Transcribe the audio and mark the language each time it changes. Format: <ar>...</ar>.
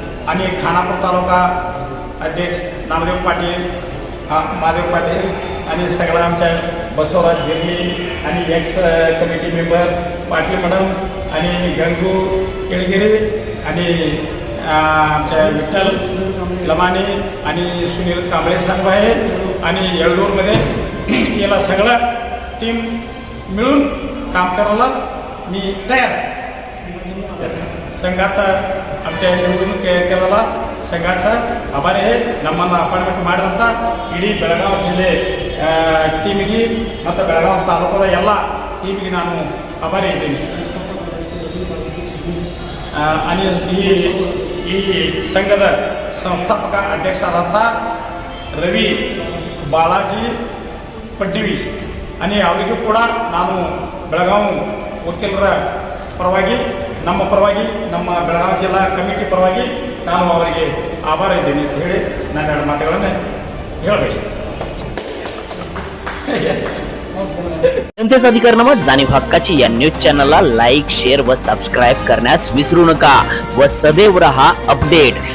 <mr>आणि खानापूर तालुका अध्यक्ष नामदेव पाटील, महादेव पाटील आणि सगळं आमच्या बसवराज झेरली आणि x committee member Patil madam आणि गंगू केळगिरी आणि आमच्या विठ्ठल लमाने आणि सुनील कांबळे साहेब आहे आणि येळूरमध्ये याला सगळं टीम मिळून काम करायला मी तयार आहे। संघाचा आमच्या निवडून केलेला संघाचा आभारी आहे।</mr> <kn>ನಮ್ಮನ್ನು ಅಪಾಯಿಂಟ್ಮೆಂಟ್ ಮಾಡಿದಂಥ ಇಡೀ ಬೆಳಗಾವಿ ಜಿಲ್ಲೆ ಟೀಮಿಗೆ ಮತ್ತು ಬೆಳಗಾವಿ ತಾಲೂಕದ ಎಲ್ಲ ಟೀಮಿಗೆ ನಾನು ಆಭಾರಿ ಇದ್ದೀನಿ। आणि ಈ ಸಂಘದ ಸಂಸ್ಥಾಪಕ ಅಧ್ಯಕ್ಷರಾದಂಥ ರವಿ ಬಾಲಾಜಿ ಫಡ್ನವೀಸ್ आणि ಅವರಿಗೂ ಕೂಡ ನಾನು ಬೆಳಗಾವಿ ವಕೀಲರ ಪರವಾಗಿ ನಮ್ಮ ಬೆಳಗಾವಿ ಜಿಲ್ಲಾ ಕಮಿಟಿ ಪರವಾಗಿ ನಾನು ಅವರಿಗೆ ಆಭಾರ ಇದ್ದೀನಿ ಅಂತ ಹೇಳಿ ನಾನು ಎರಡು ಮಾತುಗಳನ್ನು ಹೇಳಬಯಸ್ತೇನೆ।</kn> <mr>जनतेचा अधिकारनामा जाणीव हक्काची या न्यूज चॅनलला लाईक, शेअर व सबस्क्राईब करण्यास विसरू नका व सदैव रहा अपडेट।</mr>